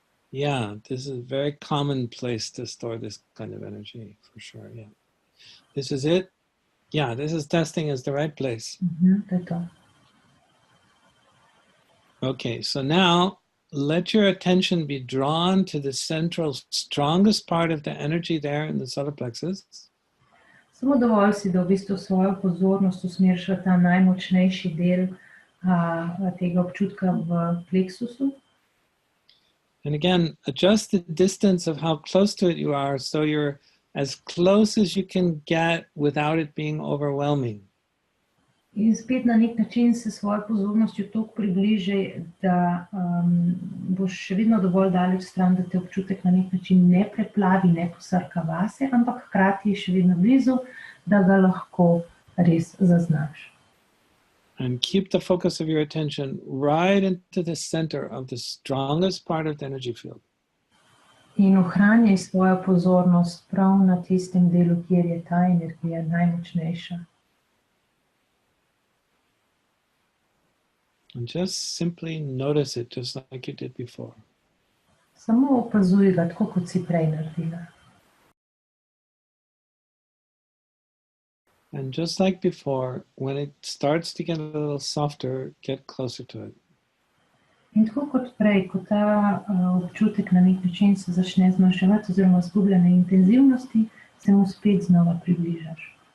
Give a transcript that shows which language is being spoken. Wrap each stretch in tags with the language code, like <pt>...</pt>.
<en>Yeah, this is a very common place to store this kind of energy, for sure, yeah. This is it. Yeah, this is testing is the right place.</en> <sl>To je to.</sl> <en>Okay, so now let your attention be drawn to the central, strongest part of the energy there in the solar plexus.</en> <sl>Samo dovolj si, da v bistvu svojo pozornost usmeriš v ta najmočnejši del tega občutka v pleksusu.</sl> <en>And again, adjust the distance of how close to it you are so you're as close as you can get without it being overwhelming.</en> <sl>In spet na nek način se svojo pozornostjo toliko približaj, da boš še vedno dovolj daleč stran, da te občutek na nek način ne preplavi, ne posrka vase, ampak hkrati je še vedno blizu, da ga lahko res zaznaš.</sl> <en>And keep the focus of your attention right into the center of the strongest part of the energy field.</en> <sl>In ohranjaj svojo pozornost prav na tistem delu, kjer je ta energija najmočnejša.</sl> <en>And just simply notice it, just like you did before.</en> <sl>Samo opazuj ga, tako kot si prej naredila.</sl> <en>And just like before, when it starts to get a little softer, get closer to it.</en> <sl>In tako kot prej, ko ta občutek na nek način se začne zmanjševati oziroma izgublja na intenzivnosti, se mu spet znova približaš.</sl>